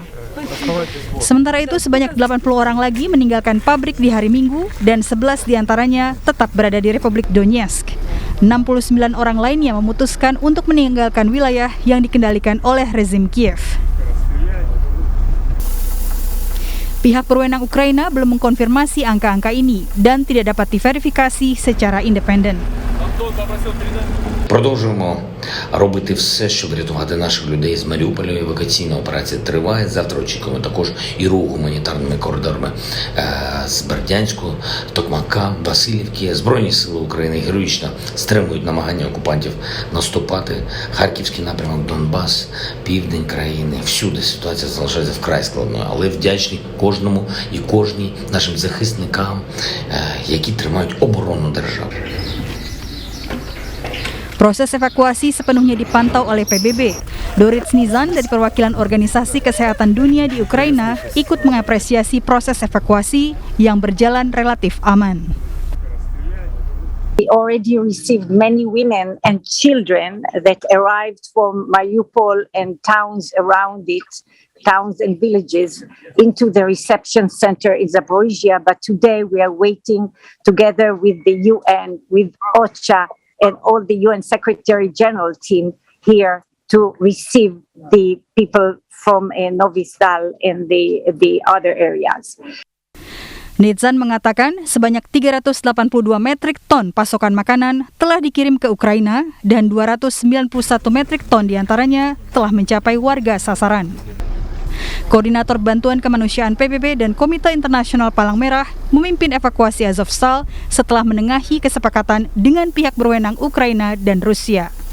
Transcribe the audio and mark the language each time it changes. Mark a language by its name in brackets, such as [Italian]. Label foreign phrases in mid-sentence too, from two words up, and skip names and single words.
[Indonesian] Sementara itu, sebanyak 80 orang lagi meninggalkan pabrik di hari Minggu dan 11 diantaranya tetap berada di Republik Donetsk. 69 orang lainnya memutuskan untuk meninggalkan wilayah yang dikendalikan oleh rezim Kiev. Pihak berwenang Ukraina belum mengkonfirmasi angka-angka ini dan tidak dapat diverifikasi secara independen. [Ukrainian] Продовжуємо робити все, щоб врятувати наших людей з Маріуполя. Евакуаційна операція триває. Завтра очікуємо також і рух гуманітарними коридорами з Бердянську, Токмака, Васильівки. Збройні сили України героїчно стримують намагання окупантів наступати. Харківський напрямок, Донбас, південь країни. Всюди ситуація залишається вкрай складною, але вдячні кожному і кожній нашим захисникам, які тримають оборону держави. [Indonesian] Proses evakuasi sepenuhnya dipantau oleh PBB. Dorit Snizan dari perwakilan Organisasi Kesehatan Dunia di Ukraina ikut mengapresiasi proses evakuasi yang berjalan relatif aman. [English] We already received many women and children that arrived from Mariupol and towns around it, towns and villages, into the reception center in Zaporizhia. But today we are waiting together with the UN, with OCHA, and all the UN Secretary General team here to receive the people from Novi Stal and the other areas. [Indonesian] Nizan mengatakan sebanyak 382 metrik ton pasokan makanan telah dikirim ke Ukraina dan 291 metrik ton diantaranya telah mencapai warga sasaran. Koordinator Bantuan Kemanusiaan PBB dan Komite Internasional Palang Merah memimpin evakuasi Azovstal setelah menengahi kesepakatan dengan pihak berwenang Ukraina dan Rusia.